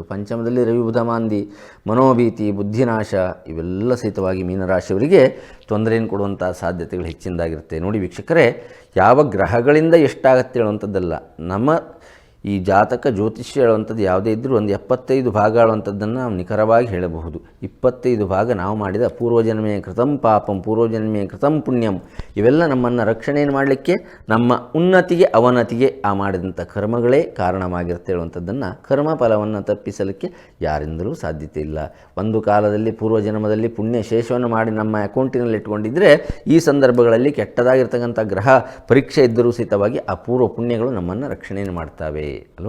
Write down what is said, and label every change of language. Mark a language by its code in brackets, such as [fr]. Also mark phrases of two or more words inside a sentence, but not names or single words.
[kn] ಪಂಚಮದಲ್ಲಿ ರವಿ ಬುಧ ಮಾಂದಿ, ಮನೋಭೀತಿ, ಬುದ್ಧಿನಾಶ ಇವೆಲ್ಲ ಸಹಿತವಾಗಿ ಮೀನರಾಶಿಯವರಿಗೆ ತೊಂದರೆಯನ್ನು ಕೊಡುವಂಥ ಸಾಧ್ಯತೆಗಳು ಹೆಚ್ಚಿನದಾಗಿರುತ್ತೆ. ನೋಡಿ ವೀಕ್ಷಕರೇ, ಯಾವ ಗ್ರಹಗಳಿಂದ ಎಷ್ಟಾಗತ್ತೆ ಹೇಳುವಂಥದ್ದಲ್ಲ, ನಮ್ಮ ಈ ಜಾತಕ ಜ್ಯೋತಿಷ್ಯ ಹೇಳುವಂಥದ್ದು ಯಾವುದೇ ಇದ್ದರೂ ಒಂದು 75 ಭಾಗ ಹೇಳುವಂಥದ್ದನ್ನು ನಾವು ನಿಖರವಾಗಿ ಹೇಳಬಹುದು. 25 ಭಾಗ ನಾವು ಮಾಡಿದ [sa] ಪೂರ್ವಜನ್ಮೇ ಕೃತಂ ಪಾಪಂ ಪೂರ್ವಜನ್ಮೇ ಕೃತಂ ಪುಣ್ಯಂ [kn] ಇವೆಲ್ಲ ನಮ್ಮನ್ನು ರಕ್ಷಣೆಯನ್ನು ಮಾಡಲಿಕ್ಕೆ, ನಮ್ಮ ಉನ್ನತಿಗೆ ಅವನತಿಗೆ ಆ ಮಾಡಿದಂಥ ಕರ್ಮಗಳೇ ಕಾರಣವಾಗಿರುತ್ತೆ ಹೇಳುವಂಥದ್ದನ್ನು, ಕರ್ಮ ಫಲವನ್ನು ತಪ್ಪಿಸಲಿಕ್ಕೆ ಯಾರಿಂದಲೂ ಸಾಧ್ಯತೆ ಇಲ್ಲ. ಒಂದು ಕಾಲದಲ್ಲಿ ಪೂರ್ವಜನ್ಮದಲ್ಲಿ ಪುಣ್ಯ ಶೇಷವನ್ನು ಮಾಡಿ ನಮ್ಮ ಅಕೌಂಟಿನಲ್ಲಿ ಇಟ್ಕೊಂಡಿದ್ದರೆ ಈ ಸಂದರ್ಭಗಳಲ್ಲಿ ಕೆಟ್ಟದಾಗಿರ್ತಕ್ಕಂಥ ಗ್ರಹ ಪರೀಕ್ಷೆ ಇದ್ದರೂ ಸಹಿತವಾಗಿ ಆ ಪೂರ್ವ ಪುಣ್ಯಗಳು ನಮ್ಮನ್ನು ರಕ್ಷಣೆಯನ್ನು ಮಾಡ್ತವೆ ಅಲ್ವಾ.